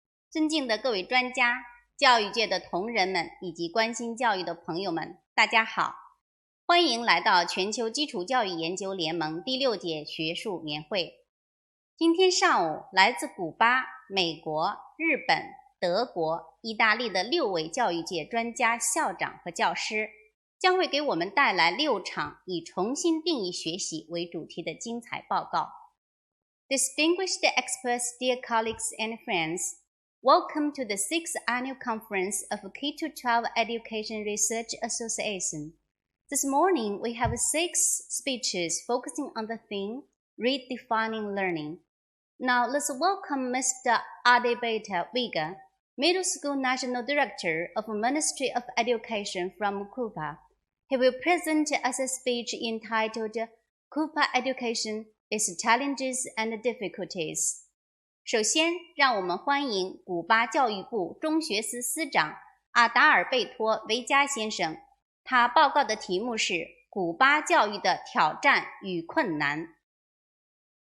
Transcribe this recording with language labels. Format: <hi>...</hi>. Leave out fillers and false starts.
<zh>尊敬的各位专家、教育界的同仁们以及关心教育的朋友们，大家好，欢迎来到全球基础教育研究联盟第6届学术年会。今天上午，来自古巴、美国、日本、德国、意大利的6位教育界专家、校长和教师，将会给我们带来6场以重新定义学习为主题的精彩报告。</zh> <en>Distinguished experts, dear colleagues and friends, welcome to the 6th Annual Conference of K-12 Education Research Association. This morning, we have 6 speeches focusing on the theme, Redefining Learning. Now, let's welcome Mr. Adebeta Vega, Middle School National Director of Ministry of Education from Cuba. He will present us a speech entitled, Cuba Education, Its Challenges and Difficulties.</en> <zh>首先，让我们欢迎古巴教育部中学司司长阿达尔贝托·维加先生。他报告的题目是“古巴教育的挑战与困难”。</zh>